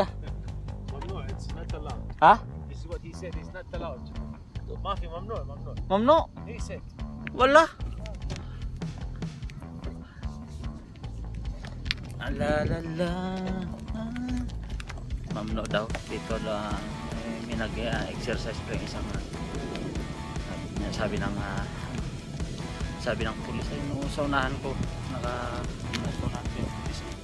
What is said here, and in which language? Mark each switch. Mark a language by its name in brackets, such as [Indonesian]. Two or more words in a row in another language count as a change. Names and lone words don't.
[English] ممنوع it's not allowed. Ha? This is what he said, it's not allowed. [Arabic] ما في ممنوع. Mamno? [English] He said. [Filipino] Wala. Alalala. Mamno daw dito lang may nag-exercise lang isang sabi ng pulis ay no, sa unahan ko nasunahan ko yung pulis.